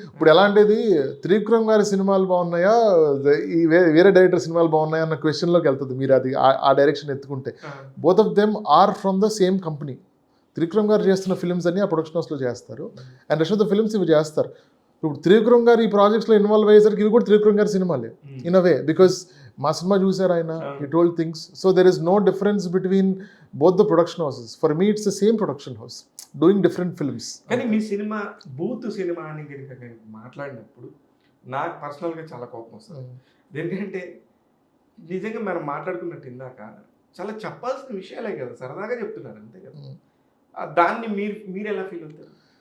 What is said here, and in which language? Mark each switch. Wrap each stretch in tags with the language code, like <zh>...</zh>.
<te>ఇప్పుడు ఎలా అంటే త్రివిక్రమ్ గారి సినిమాలు బాగున్నాయా, ఈ వేరే డైరెక్టర్ సినిమాలు బాగున్నాయా అన్న క్వశ్చన్లోకి వెళ్తుంది మీరు అది ఆ డైరెక్షన్ ఎత్తుకుంటే.</te> <en>Both of them are from the same company.</en> <te>Trivikram గారు చేస్తున్న ఫిల్మ్స్ అన్ని ఆ ప్రొడక్షన్ హౌస్లో చేస్తారు,</te> <en>and rest of the films</en> <te>ఇవి చేస్తారు. ఇప్పుడు త్రివిక్రమ్ గారు ఈ ప్రాజెక్ట్స్లో ఇన్వాల్వ్ అయ్యేసరికి ఇవి కూడా త్రివిక్రమ్ గారి సినిమాలే</te> <en>in a way,</en> <te>బికాస్ మా సినిమా చూసారు ఆయన,</te> <en>he told things. So there is no difference between both the production houses. For me it's the same production house doing different films.</en> <te>కానీ మీ సినిమా బూత్ సినిమా అని కనుక మాట్లాడినప్పుడు నాకు పర్సనల్గా చాలా కోపం వస్తుంది. ఎందుకంటే నిజంగా మనం మాట్లాడుకున్నట్టు ఇందాక చాలా చెప్పాల్సిన విషయాలే కదా, సరదాగా చెప్తున్నారు అంతే కదా. దాన్ని మీరు ఎలా ఫీల్ అవుతారు?</te>